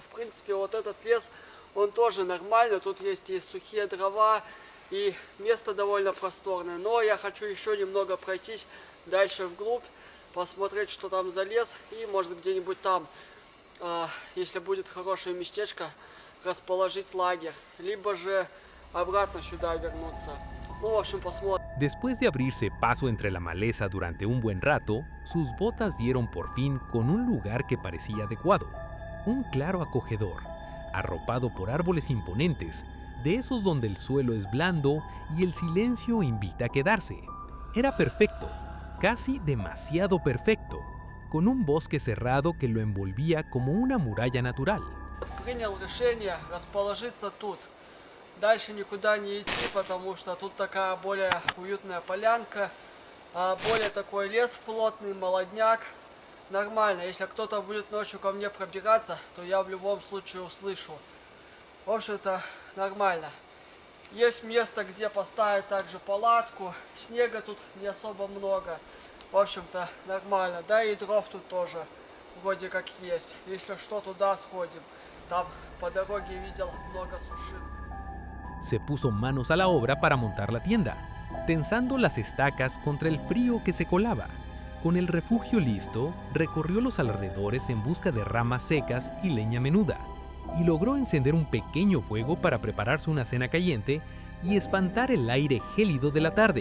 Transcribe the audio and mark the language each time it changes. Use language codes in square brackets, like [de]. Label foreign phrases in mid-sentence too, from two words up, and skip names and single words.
[ru] В принципе, вот этот лес, он тоже нормально. Тут есть и сухие дрова, и место довольно просторное. Но я хочу еще немного пройтись дальше вглубь, посмотреть, что там за лес. И может где-нибудь там, если будет хорошее местечко, расположить лагерь. Либо же обратно сюда вернуться. Ну, в общем, посмотрим. [es] Después de abrirse paso entre la maleza durante un buen rato, sus botas dieron por fin con un lugar que parecía adecuado, un claro acogedor, arropado por árboles imponentes, de esos donde el suelo es blando y el silencio invita a quedarse. Era perfecto, casi demasiado perfecto, con un bosque cerrado que lo envolvía como una muralla natural. [ru] Принял решение расположиться тут. Дальше никуда не идти, потому что тут такая более уютная полянка, более такой лес плотный, молодняк. Нормально, если кто-то будет ночью ко мне пробираться, то я в любом случае услышу. В общем-то, нормально. Есть место, где поставить также палатку. Снега тут не особо много. В общем-то, нормально. Да и дров тут тоже вроде как есть. Если что, туда сходим. Там по дороге видел много сушин. [es] Se puso manos a la obra para montar la tienda, tensando las estacas contra el frío que se colaba. Con el refugio listo, recorrió los alrededores en busca de ramas secas y leña menuda, y logró encender un pequeño fuego para prepararse una cena caliente y espantar el aire gélido de la tarde.